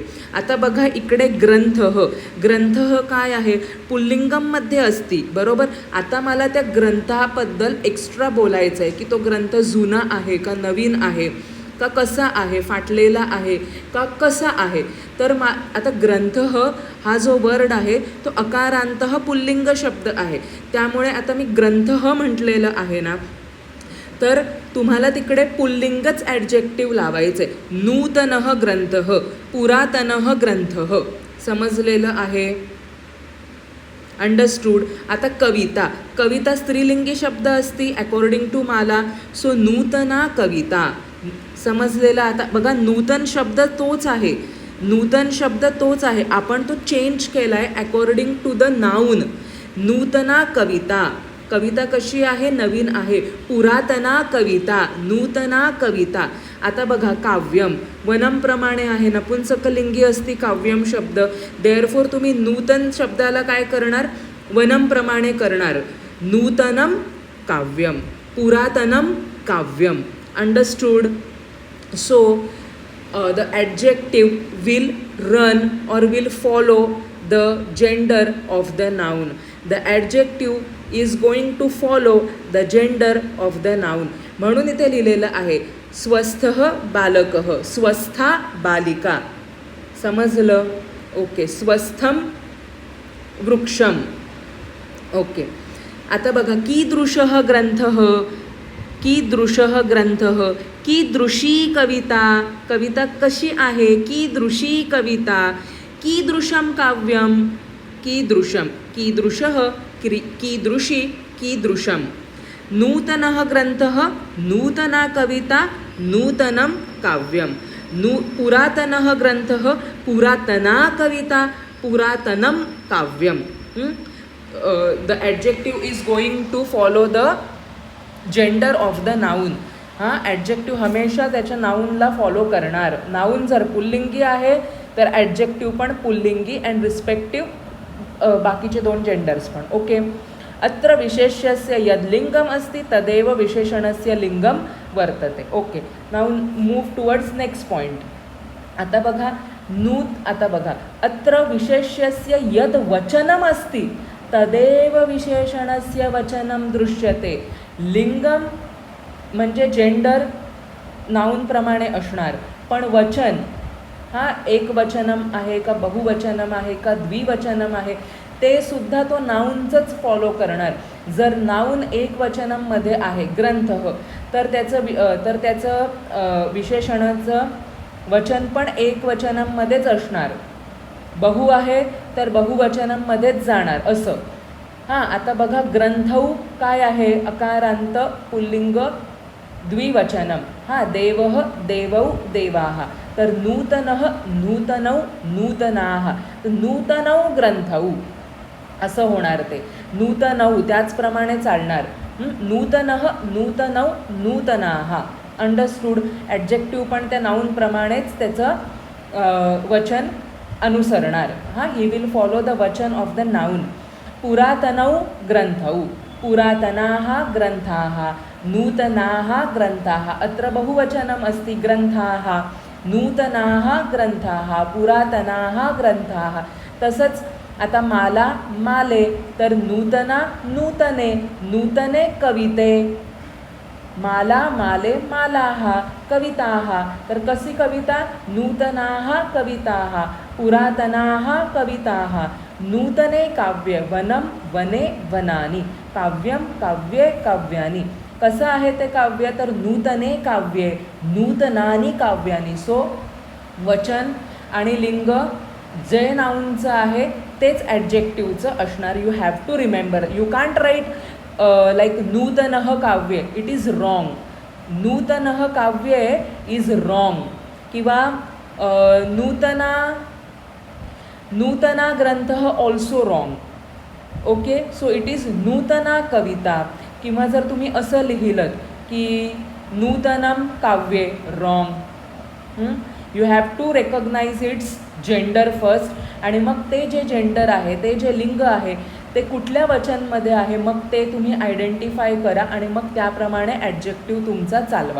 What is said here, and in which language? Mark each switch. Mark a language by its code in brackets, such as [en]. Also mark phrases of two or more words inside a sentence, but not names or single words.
[mr] आता बघा इकडे ग्रंथः, ग्रंथः काय आहे पुल्लिंगममध्ये असती, बरोबर. आता मला त्या ग्रंथाबद्दल एक्स्ट्रा बोलायचं आहे की तो ग्रंथ जुना आहे का नवीन आहे का कसा आहे, फाटलेला आहे का कसा आहे. तर आता ग्रंथः हा जो वर्ड आहे तो अकारांतः पुल्लिंग शब्द आहे. त्यामुळे आता मी ग्रंथः म्हटलेलं आहे ना, तर तुम्हाला तिकडे पुल्लिंगच ॲडजेक्टिव्ह लावायचं आहे. [sa] नूतनः ग्रंथः, पुरातनः ग्रंथः. [mr] समजलेलं आहे? अंडरस्टूड? आता कविता, कविता स्त्रीलिंगी शब्द असती [en] according to [mr] मला. सो [sa] नूतना कविता. [mr] समजलेला? आता बघा नूतन शब्द तोच आहे, नूतन शब्द तोच आहे, आपण तो चेंज केला आहे [en] according to the noun. [sa] नूतना कविता, [mr] कविता कशी आहे नवीन आहे. [sa] पुरातना कविता, नूतना कविता. [mr] आता बघा काव्यम, वनमप्रमाणे आहे, नपुंसकलिंगी असती काव्यम शब्द. देअरफॉर तुम्ही नूतन शब्दाला काय करणार वनमप्रमाणे करणार. [sa] नूतनम काव्यम, पुरातनम काव्यम. [en] Understood? So the adjective will run or will follow the gender of the noun. The adjective is going to follow the gender of the noun. [mr] म्हणून इथे लिहिलेलं आहे [sa] स्वस्थः बालकः, स्वस्था बालिका. [mr] समजलं? ओके. [sa] स्वस्थम वृक्षम. [mr] ओके. आता बघा [sa] कीदृशः ग्रंथः, कीदृशः ग्रंथः, कीदृशी कविता, [mr] कविता कशी आहे, [sa] कीदृशी कविता, कीदृशं काव्यम, कीदृशं, कीदृशः, कीदृशी, कीदृशं. नूतनः ग्रंथः, नूतना कविता, नूतनं काव्यम. पुरातनः ग्रंथः, पुरातना कविता, पुरातनं काव्यम. [en] The adjective is going to follow the gender of the noun. [mr] हां, ॲडजेक्टिव्ह हमेशा त्याच्या नाऊनला फॉलो करणार. नाऊन जर पुल्लिंगी आहे तर ॲडजेक्टिव्ह पण पुल्लिंगी [en] and respective [mr] बाकीचे 2 जेंडर्स पण. ओके. [sa] अत्र विशेष्यस्य यद्लिंगम अस्ति तदेव विशेषणस्य लिंगम वर्तते. [en] ओके. Now move towards next point. [mr] आता बघा आता बघा [sa] अत्र विशेष्यस्य यद वचनम अस्ति तदेव विशेषणस्य वचनम दृश्यते. [mr] लिंगम म्हणजे जेंडर नाऊनप्रमाणे असणार, पण वचन हा एकवचनम आहे का बहुवचनम आहे का द्विवचनम आहे ते सुद्धा तो नाऊनचंच फॉलो करणार. जर नाऊन एकवचनममध्ये आहे ग्रंथः, तर त्याचं विशेषणाचं वचन पण एकवचनमध्येच असणार. बहु आहे तर बहुवचनमध्येच जाणार असं. हां, आता बघा ग्रंथौ काय आहे अकारांत पुल्लिंग द्विवचनम. [sa] हां, देवः देवौ देवाः. तर नूतनः नूतनौ नूतनाः. नूतनौ ग्रंथौ. [mr] असं होणार ते. नूतनौ त्याचप्रमाणे चालणार. [sa] नूतनः नूतनौ नूतनाः. [en] अंडरस्टूड. [mr] ॲडजेक्टिव्ह पण त्या नाऊनप्रमाणेच त्याचं वचन अनुसरणार. [en] हां, He will follow the वचन of the noun. [sa] पुरातनौ ग्रंथौ. पुरातनाः ग्रंथाः. नूतनाः ग्रंथाः. अत्र बहुवचनम् अस्ति ग्रंथाः. नूतनाः ग्रंथाः. पुरातनाः ग्रंथाः. [mr] तसंच आता माला माले, तर नूतना नूतने. [sa] नूतने कविते. माला माले मालाः. कविताः, [mr] तर कशी कविता? [sa] नूतनाः कविताः. पुरातनाः कविताः. नूतने काव्ये. वनं वने वनानि. काव्यं काव्ये काव्यानि. [mr] कसं आहे ते काव्य? [sa] तर नूतने काव्ये नूतनानि काव्यानि. [mr] सो वचन आणि लिंग जे नाऊनचं आहे तेच ॲडजेक्टिव्हचं असणार. [en] You have to remember. You can't write like [sa] नूतनः काव्ये. [en] It is wrong. [sa] नूतनः काव्ये [en] is wrong. [mr] किंवा [sa] नूतना ग्रंथः [en] also wrong. OK, so it is [sa] नूतना कविता. [mr] किंवा जर तुम्ही असं लिहिलं की [sa] नूतनम काव्ये, [en] रॉंग. You have to recognize its gender first, [mr] आणि मग ते जे जेंडर आहे, ते जे लिंग आहे, ते कुठल्या वचनमध्ये आहे, मग ते तुम्ही आयडेंटिफाय करा आणि मग त्याप्रमाणे ॲडजेक्टिव्ह तुमचा चालवा.